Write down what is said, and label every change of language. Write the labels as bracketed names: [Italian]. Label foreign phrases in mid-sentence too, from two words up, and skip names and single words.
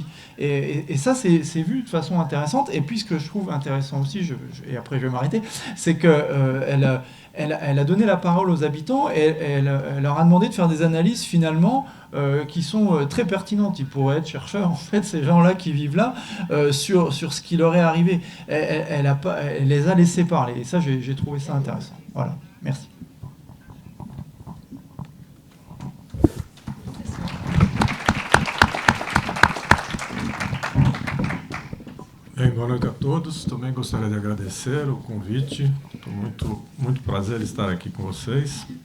[French] Et ça, c'est vu de façon intéressante. Et puis ce que je trouve intéressant aussi, et après je vais m'arrêter, c'est qu'elle a donné la parole aux habitants, et elle leur a demandé de faire des analyses finalement qui sont très pertinentes. Ils pourraient être chercheurs, en fait, ces gens-là qui vivent là, sur ce qui leur est arrivé. Elle les a laissés parler. Et ça, j'ai trouvé ça intéressant. Voilà, merci. [Portuguese] Boa noite a todos. Também gostaria de agradecer o convite. Muito prazer estar aqui com vocês.